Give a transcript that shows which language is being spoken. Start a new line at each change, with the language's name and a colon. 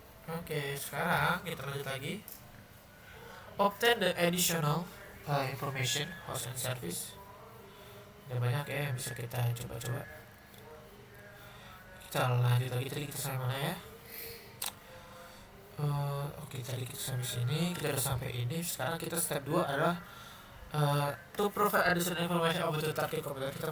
Indonesian: Oke, sekarang kita lanjut lagi.
English: Obtain the additional information host and service.
Indonesian: Ada banyak ya yang bisa kita coba-coba. Kita lanjut lagi, tadi kita sampai mana ya? Oke, tadi kita sampai sini, kita udah sampai ini. Sekarang kita
English: step 2 adalah to provide additional information about the target
Indonesian: komputer kita.